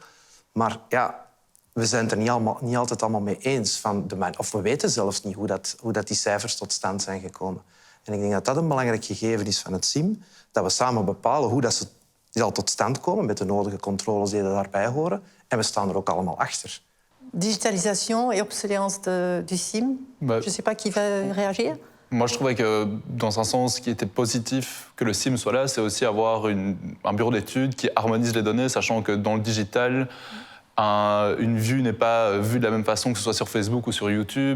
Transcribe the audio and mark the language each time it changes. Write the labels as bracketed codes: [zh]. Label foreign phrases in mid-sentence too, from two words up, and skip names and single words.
[nl] Maar ja, we zijn het er niet altijd allemaal mee eens. Of we weten zelfs niet hoe dat die cijfers tot stand zijn gekomen. En ik denk dat dat een belangrijk gegeven is van het SIM. Dat we samen bepalen hoe dat ze zal tot stand komen met de nodige controles die daarbij horen. En we staan er ook allemaal achter. [fr] Digitalisation et obsolescence du SIM. Je ne sais pas qui va réagir. Moi, je trouvais que, dans un sens, ce qui était positif que le SIM soit là, c'est aussi avoir un bureau d'études qui harmonise les données, sachant que dans le digital, une vue n'est pas vue de la même façon que ce soit sur Facebook ou sur YouTube.